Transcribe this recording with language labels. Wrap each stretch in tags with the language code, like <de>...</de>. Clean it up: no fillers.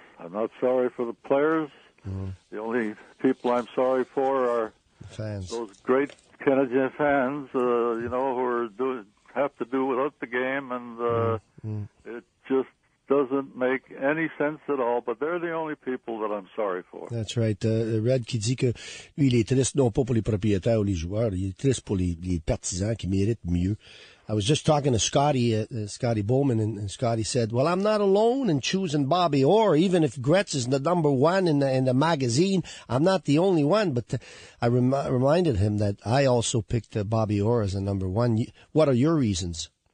<en>I'm not sorry for the players. The only people I'm sorry for are fans. Those great Canadian fans, who have to do without the game, and it just doesn't make any sense at all, but they're the only people that I'm sorry for. That's right.</en> <fr>Red qui dit que lui, il est triste non pas pour les propriétaires ou les joueurs, il est triste pour les partisans qui méritent mieux.</fr> <en>I was just talking to Scotty Bowman, and Scotty said, well, I'm not alone in choosing Bobby Orr. Even if Gretz is the number one in the magazine, I'm not the only one. But I reminded him that I also picked Bobby Orr as the number one. What are your reasons?</en>